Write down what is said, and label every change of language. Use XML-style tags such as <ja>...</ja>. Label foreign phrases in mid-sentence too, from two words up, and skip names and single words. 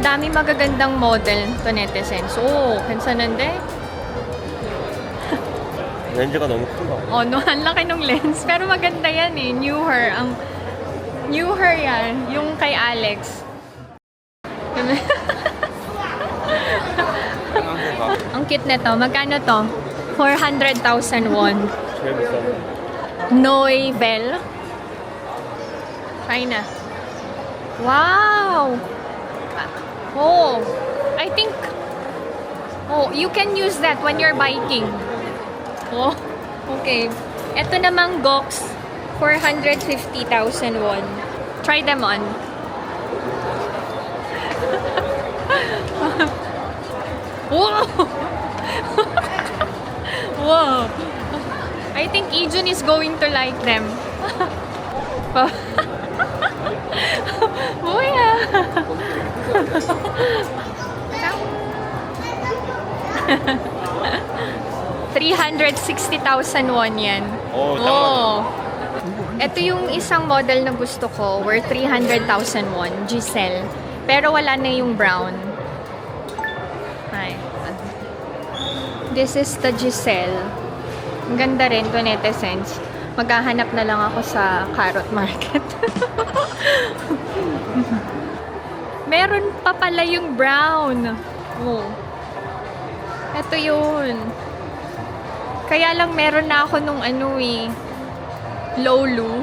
<tl>magagandang model to netizens.</tl> <ko>오, 괜찮은데? 렌즈가 너무 큰가 봐.</ko> <en>Oh, no,</en> <tl>ang laki ng lens. Pero maganda yan eh. New her. Ang new her yan. Yung kay Alex. Ang cute nito. Magkano to? 400,000 won.</tl> <ko>제일 비싼. Noibel. China.</ko> <en>Wow! Oh, I think... Oh, you can use that when you're biking. Oh, okay.</en> <tl>Ito namang Gox, 450,000 won.</tl> <en>Try them on. Whoa! Whoa! I think Ijun is going to like them.</en> <ko>뭐야?</ko> <tl>360,000 won yan. Oh. Ito yung isang model na gusto ko, worth 300,000 won, Giselle. Pero wala na yung brown. Ay.</tl> <en>This is the Giselle.</en> <tl>Ang ganda rin to netizens. Maghahanap na lang ako sa Carrot Market. Meron pa pala yung brown. Oh. Ito yun. Kaya lang meron na ako nung ano eh, Lolu.</tl>